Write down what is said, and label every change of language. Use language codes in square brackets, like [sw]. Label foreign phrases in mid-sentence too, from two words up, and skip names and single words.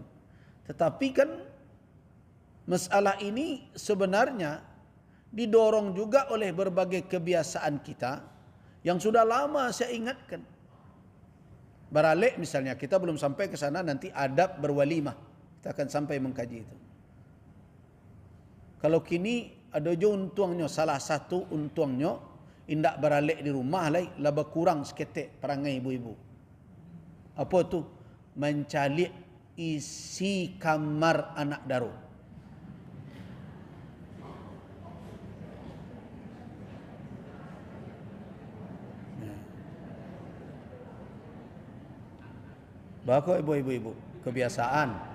[id] Tetapi kan masalah ini sebenarnya didorong juga oleh berbagai kebiasaan kita yang sudah lama saya ingatkan. Baralik misalnya, kita belum sampai ke sana, nanti adab berwalimah. Kita akan sampai mengkaji itu. [min] Kalau kini ada jo untuangnya, salah satu untuangnya, indak baralik di rumah lai, laba kurang seketek perangai ibu-ibu. [id] Apa tu? Mencalik isi kamar [min] anak daro. [id] Bako ibu-ibu, kebiasaan.